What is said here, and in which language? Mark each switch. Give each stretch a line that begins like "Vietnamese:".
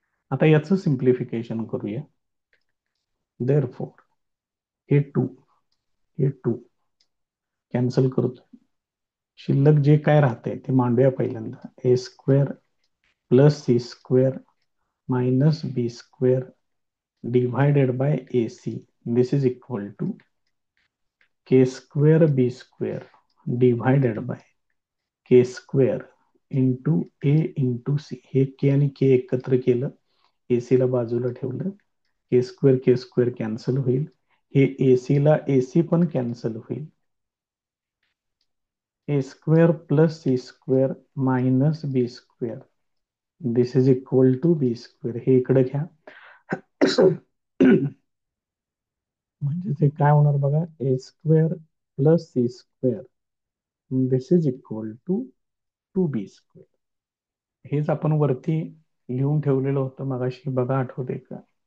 Marathi: आता याचं सिंप्लिफिकेशन करूया. देअरफॉर हे 2 हे 2 कॅन्सल करतो, शिल्लक जे काय राहते ते मांडूया पहिल्यांदा.
English: A square plus C square minus B square divided by A C. This is equal to K square B square divided by K square into A into C.
Marathi: हे के आणि के एकत्र केलं, एसी ला बाजूला ठेवलं, के स्क्वेअर कॅन्सल होईल, हे एसी ला एसी पण कॅन्सल होईल.
English: A square plus C square minus B square this is equal to B square.
Marathi: हे इकडे घ्या म्हणजे ते काय होणार बघा,
English: A square plus C square this is equal to 2b square.
Marathi: हेच आपण वरती लिहून ठेवलेलं होतं मगाशी, बघा आठवते का?